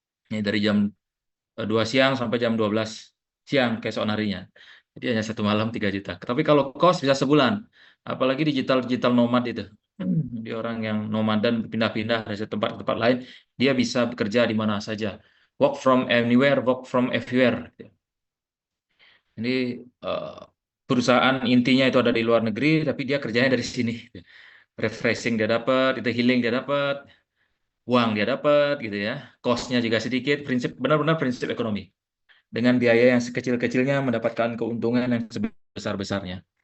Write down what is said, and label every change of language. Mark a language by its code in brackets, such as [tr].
[id] Ini dari jam 2 siang sampai jam 12 siang keesokan harinya. Jadi hanya 1 malam 3 juta. Tapi kalau kos bisa sebulan. Apalagi digital nomad itu. Dia orang yang nomaden pindah-pindah dari satu tempat ke tempat lain, dia bisa bekerja di mana saja. [en] Work from anywhere, work from everywhere. [id] Jadi eh, perusahaan intinya itu ada di luar negeri, tapi dia kerjanya dari sini. Refreshing dia dapat, itu healing dia dapat, uang dia dapat, gitu ya. Costnya juga sedikit. Prinsip benar-benar prinsip ekonomi. Dengan biaya yang sekecil-kecilnya mendapatkan keuntungan yang sebesar-besarnya.